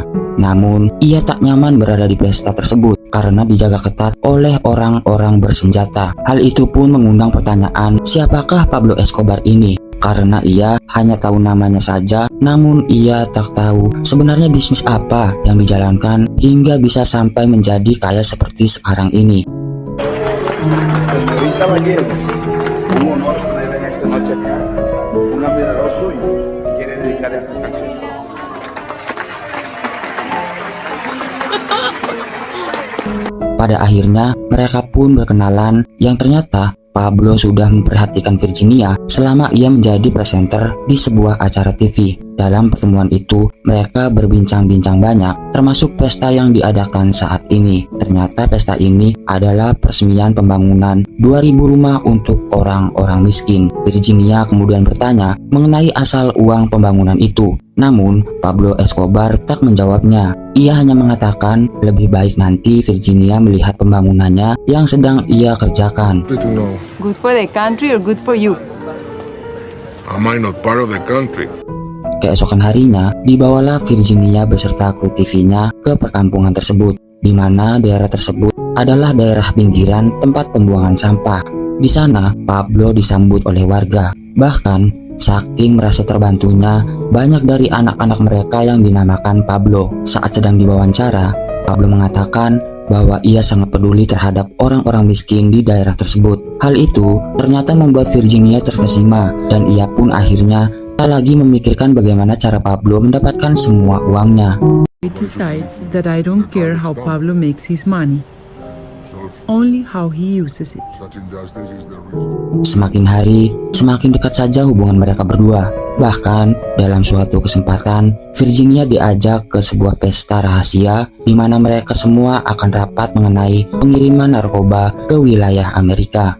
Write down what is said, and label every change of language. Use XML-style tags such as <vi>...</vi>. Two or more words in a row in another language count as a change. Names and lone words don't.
<id>Namun, ia tak nyaman berada di pesta tersebut karena dijaga ketat oleh orang-orang bersenjata. Hal itu pun mengundang pertanyaan, siapakah Pablo Escobar ini? Karena ia hanya tahu namanya saja, namun ia tak tahu sebenarnya bisnis apa yang dijalankan hingga bisa sampai menjadi kaya seperti sekarang ini.</id> <es>Señorita Valle, un honor tenerla esta noche acá. Un admirador suyo quiere dedicar esta canción.</es> <id>Pada akhirnya mereka pun berkenalan yang ternyata Pablo sudah memperhatikan Virginia selama ia menjadi presenter di sebuah acara TV. Dalam pertemuan itu, mereka berbincang-bincang banyak, termasuk pesta yang diadakan saat ini. Ternyata pesta ini adalah peresmian pembangunan 2000 rumah untuk orang-orang miskin. Virginia kemudian bertanya mengenai asal uang pembangunan itu. Namun, Pablo Escobar tak menjawabnya. Ia hanya mengatakan lebih baik nanti Virginia melihat pembangunannya yang sedang ia kerjakan.</id> <en>Good for the country or good for you? Am I not part of the country?</en> <id>Keesokan harinya, dibawalah Virginia beserta kru TV-nya ke perkampungan tersebut, di mana daerah tersebut adalah daerah pinggiran tempat pembuangan sampah. Di sana, Pablo disambut oleh warga. Bahkan, saking merasa terbantunya, banyak dari anak-anak mereka yang dinamakan Pablo. Saat sedang diwawancara, Pablo mengatakan bahwa ia sangat peduli terhadap orang-orang miskin di daerah tersebut. Hal itu ternyata membuat Virginia terkesima dan ia pun akhirnya tak lagi memikirkan bagaimana cara Pablo mendapatkan semua uangnya.</id> <en>I decide that I don't care how Pablo makes his money, only how he uses it.</en> <id>Semakin hari, semakin dekat saja hubungan mereka berdua. Bahkan dalam suatu kesempatan, Virginia diajak ke sebuah pesta rahasia di mana mereka semua akan rapat mengenai pengiriman narkoba ke wilayah Amerika.</id>